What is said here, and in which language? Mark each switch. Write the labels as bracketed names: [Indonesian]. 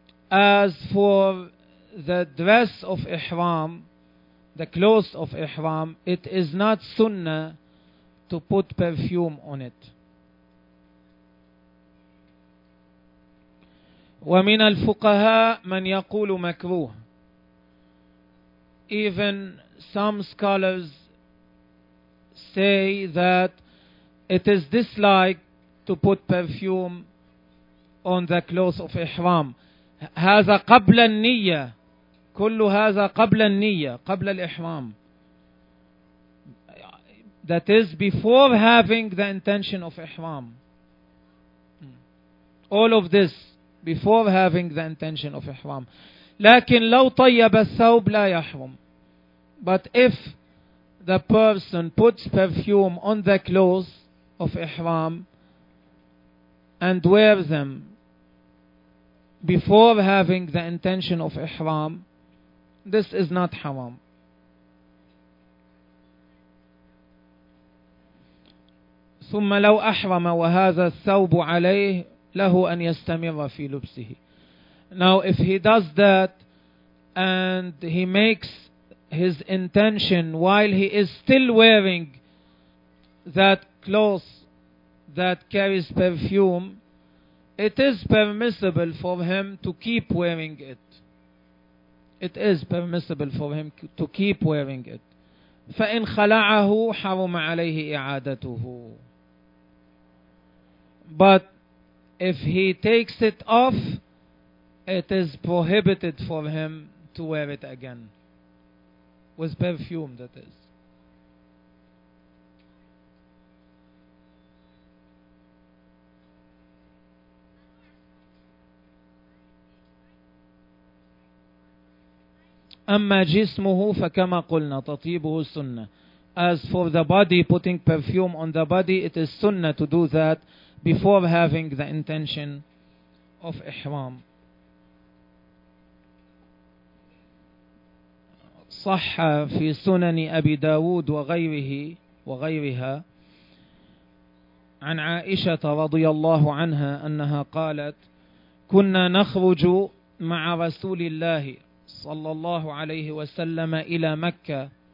[English] As for the dress of ihram, the clothes of ihram, it is not sunnah to put perfume on it. [Arabic] ومن الفقهاء من يقول مكروه. [English] Even some scholars say that it is disliked to put perfume on the clothes of ihram. [Arabic] هذا قبل النية. كل هذا قبل النية. قبل الإحرام. [English] That is before having the intention of ihram. All of this before having the intention of ihram. [Arabic] لكن لو طيب الثوب لا يحرم. [English] But if the person puts perfume on the clothes of ihram and wear them before having the intention of ihram, this is not haram. [Arabic] ثم لو أحرم وهذا الثوب عليه له أن يستمر في لبسه. [English] Now if he does that and he makes his intention while he is still wearing that clothes that carries perfume, it is permissible for him to keep wearing it. It is permissible for him to keep wearing it. [Arabic] فإن خلعه حرم عليه إعادته. [English] But if he takes it off, it is prohibited for him to wear it again. With perfume, that is. [Arabic] أما جسمه فكما قلنا تطيبه سنة. [English] As for the body, putting perfume on the body, it is sunnah to do that before having the intention of ihram. [Arabic] صح في سنن أبي داود وغيره وغيرها عن عائشة رضي الله عنها أنها قالت كنا نخرج مع رسول الله صلى الله عليه وسلم إلى مكة